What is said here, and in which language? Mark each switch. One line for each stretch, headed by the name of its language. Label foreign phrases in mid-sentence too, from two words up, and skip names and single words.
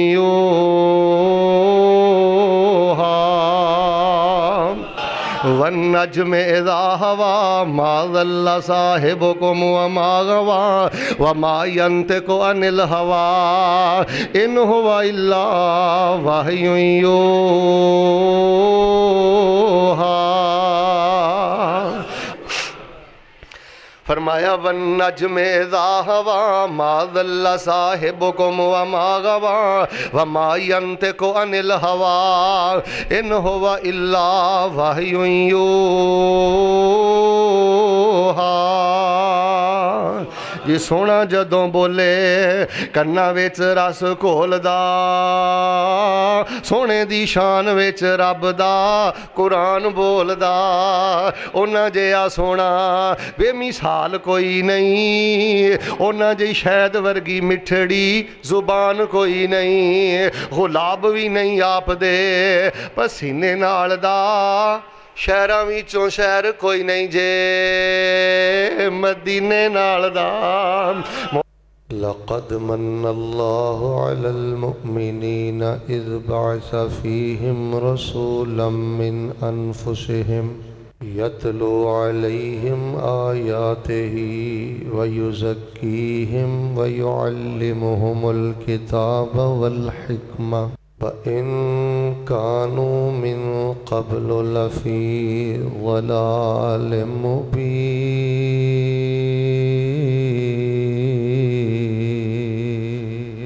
Arabic: یوحى والنجم اذا هوى ما ضل صاحبكم وما غوى وما ينطق عن الهوى ان هو الا وحی یوحى۔ فرمایا والنجم اذا ہوا ما ضل صاحبکم وما غوا وما ینطق عن الہوی ان هو الا وحی یوحی۔
Punjabi: جی سونا جدوں بولے کنا وچ رس گھولدا، سونے دی شان وچ رب دا قرآن بولدا، اونا جیا سونا بے مثال کوئی نہیں، اونا جی شہد ورگی مٹھڑی زبان کوئی نہیں، غلاب بھی نہیں آپ دے پسینے نال دا، شہراں وچوں شہر کوئی نہیں جے مدینے نال دا۔
Arabic: لقد من الله على المؤمنين إذ بعث فيهم رسولا من أنفسهم يتلو عليهم آياته ويزكيهم ويعلمهم الكتاب والحكمة وَإِن كَانُوا مِن قَبْلُ لَفِي ضَلَالٍ مُبِينٍ۔